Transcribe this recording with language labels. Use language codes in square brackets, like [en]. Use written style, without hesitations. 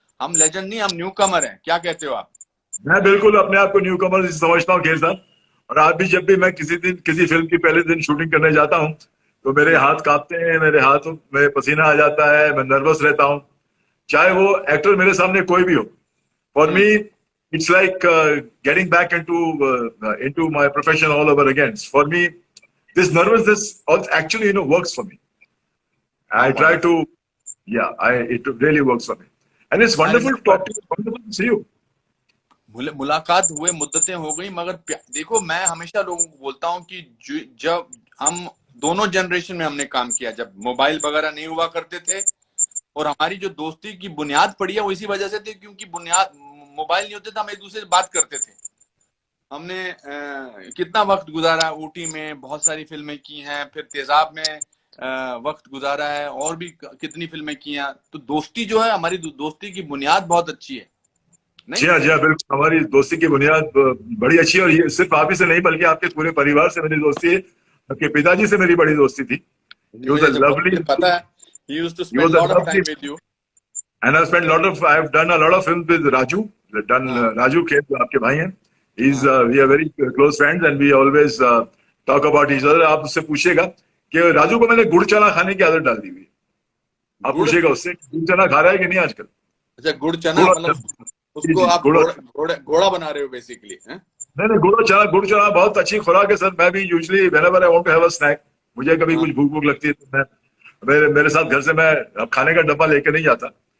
[hi] हम लेजेंड नहीं, हम न्यू कमर हैं. क्या कहते हो आप? मैं बिल्कुल अपने आप को न्यू कमर समझता हूँ खेल साहब. और आज भी जब भी मैं किसी फिल्म की पहले दिन शूटिंग करने जाता हूँ तो मेरे हाथ कांपते हैं, मेरे हाथों में पसीना आ जाता है, मैं नर्वस रहता हूँ, चाहे वो एक्टर मेरे सामने कोई भी हो. [en] For me it's like getting back into my profession all over again. For me, this nervousness actually works for me. I try to, it really works for me, and it's wonderful to talk to you. Wonderful to see you. [hi] मुलाकात हुए मुद्दतें हो गई, मगर देखो मैं हमेशा लोगों को बोलता हूँ कि जब हम दोनों जनरेशन में हमने काम किया, जब मोबाइल वगैरह नहीं हुआ करते थे, और हमारी जो दोस्ती की बुनियाद पड़ी है वो इसी वजह से थी, क्योंकि मोबाइल नहीं होते थे, हम एक दूसरे से बात करते थे. हमने कितना वक्त गुजारा ऊटी में, बहुत सारी फिल्में की हैं, फिर तेजाब में वक्त गुजारा है, और भी कितनी फिल्में की हैं. तो दोस्ती जो है, हमारी दोस्ती की बुनियाद बहुत अच्छी है. जी हाँ बिल्कुल, हमारी दोस्ती की बुनियाद बड़ी अच्छी है. और ये सिर्फ आप ही से नहीं बल्कि आपके पूरे परिवार से मेरी दोस्ती है. आपके पिताजी से मेरी बड़ी दोस्ती थी. पता है. [en] He used to spend a lot of time with you. And I've done a lot of films with Raju. [hi] Raju Kher, आपके भाई हैं. [en] We are very close friends and we always talk about each other. [hi] आप उससे पूछिएगा कि राजू को मैंने गुड़ चना खाने की आदत डाल दी हुई. आप पूछिएगा उससे गुड़ चना खा रहा है कि नहीं आजकल. अच्छा, गुड़ चना मतलब उसको आप घोड़ा बना रहे हो बेसिकली. नहीं, गुड़ चना बहुत अच्छी खुराक है सर. मैं भी usually [en] whenever I want to have a snack, [hi] मुझे कभी कुछ भूख लगती है तो मेरे साथ घर से मैं अब खाने का डब्बा लेके नहीं जाता.